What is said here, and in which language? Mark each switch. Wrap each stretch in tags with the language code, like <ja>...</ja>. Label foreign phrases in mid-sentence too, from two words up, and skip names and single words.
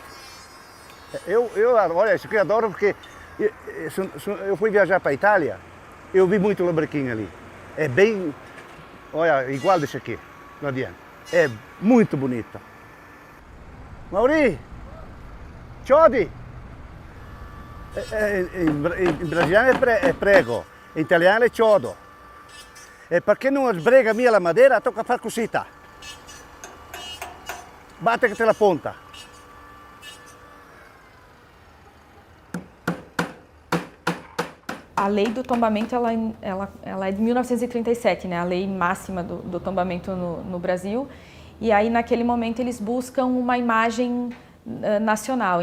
<pt>Olha, isso aqui eu adoro porque eu fui viajar para a Itália, eu vi muito lambrequim ali. É bem, olha, igual desse aqui, não adianta. É muito bonito. Mauri, Ciodi. Em brasiliano é prego, em italiano é chiodo.</pt> <vec>E perché non sbrega mia la madeira, tocca far così. Batte che te la ponta.</vec> <pt>A lei do tombamento ela é de 1937, né? A lei máxima do tombamento no Brasil. E aí, naquele momento, eles buscam uma imagem nacional.</pt>